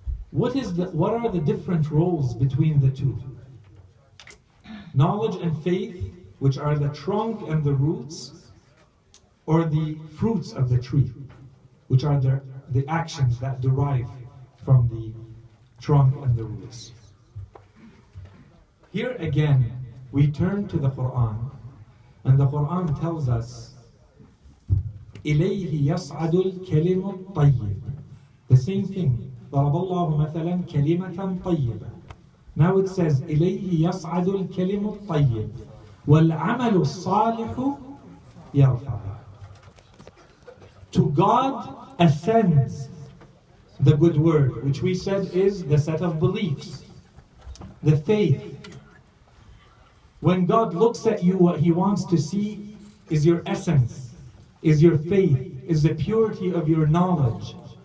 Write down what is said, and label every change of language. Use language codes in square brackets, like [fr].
[en] What are the different roles between the two? Knowledge and faith, which are the trunk and the roots, or the fruits of the tree, which are the actions that derive from the trunk and the roots. Here again, we turn to the Quran, and the Quran tells us, [ar] إِلَيْهِ يَصْعَدُ الْكَلِمُ الطَّيِّبُ. [en] The same thing. [ar] ضرب الله مثلا كلمة طيبة. [en] Now it says [ar] إليه يصعد الكلم الطيب والعمل الصالح يرفعه. [en] To God ascends the good word, which we said is the set of beliefs, the faith. When God looks at you, what He wants to see is your essence, is your faith, is the purity of your knowledge.